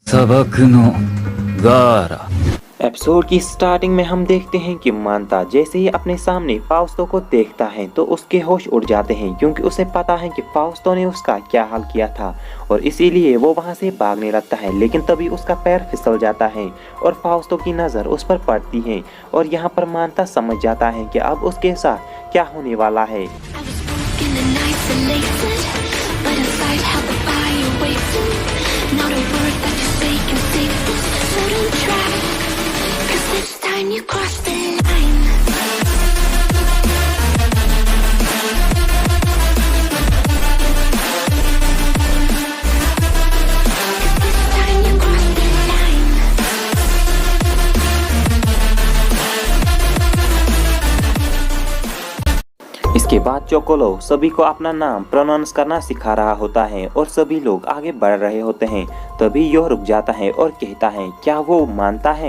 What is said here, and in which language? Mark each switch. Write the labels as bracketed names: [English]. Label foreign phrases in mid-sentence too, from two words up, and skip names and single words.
[Japanese] 砂漠のガーラ。 [Hindi] एपिसोड की स्टार्टिंग में हम देखते हैं कि मानता जैसे ही अपने सामने फाउस्टो को देखता है तो उसके होश उड़ जाते हैं, क्योंकि उसे पता है कि फाउस्टो ने उसका क्या हाल किया था और इसीलिए वो वहां से भागने लगता है। लेकिन तभी उसका पैर फिसल जाता है और फाउस्टो की नज़र उस पर पड़ती है और यहाँ पर मानता समझ जाता है कि अब उसके साथ क्या होने वाला है। [English] You cross the line. This time you cross the line. [Hindi] इसके बाद चोकोलो सभी को अपना नाम प्रोनाउंस करना सिखा रहा होता है और सभी लोग आगे बढ़ रहे होते हैं। तभी यह रुक जाता है और कहता है, क्या वो मानता है?